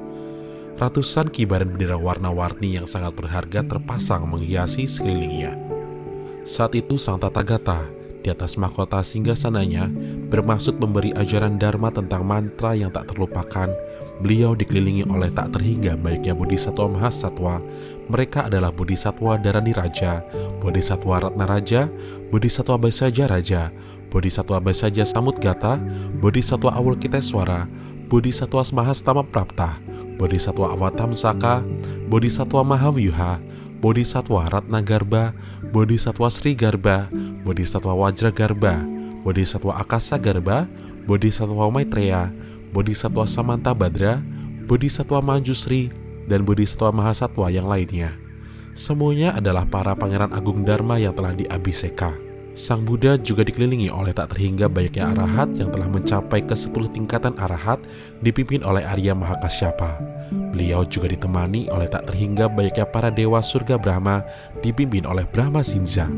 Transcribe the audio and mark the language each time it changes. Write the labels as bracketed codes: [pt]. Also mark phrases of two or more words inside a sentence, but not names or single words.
[id] Ratusan kibaran bendera warna-warni yang sangat berharga terpasang menghiasi sekelilingnya. Saat itu Sang Tathagata di atas mahkota singgasananya bermaksud memberi ajaran dharma tentang mantra yang tak terlupakan. Beliau dikelilingi oleh tak terhingga baiknya Bodhisattva Mahasatwa. Mereka adalah Bodhisattva Dharani Raja, Bodhisattva Ratna Raja, Bodhisattva Basaja Raja, Bodhisattva Basaja Samudgata, Bodhisattva Avalokiteswara, Bodhisattva Mahastama Prapta, Bodhisattva Avatamsaka, Bodhisattva Mahavyuha, Bodhisattva Ratna Garba, Bodhisattva Sri Garba, Bodhisattva Wajra Garba, Bodhisattva Akasa Garba, Bodhisattva Maitreya, Bodhisattva Samanta Badra, Bodhisattva Manjusri, dan Bodhisattva Mahasatwa yang lainnya. Semuanya adalah para pangeran agung Dharma yang telah diabhiseka. Sang Buddha juga dikelilingi oleh tak terhingga banyaknya arahat yang telah mencapai ke 10 tingkatan arahat dipimpin oleh Arya Mahakasyapa. Beliau juga ditemani oleh tak terhingga banyaknya para dewa surga Brahma dipimpin oleh Brahma Sinza.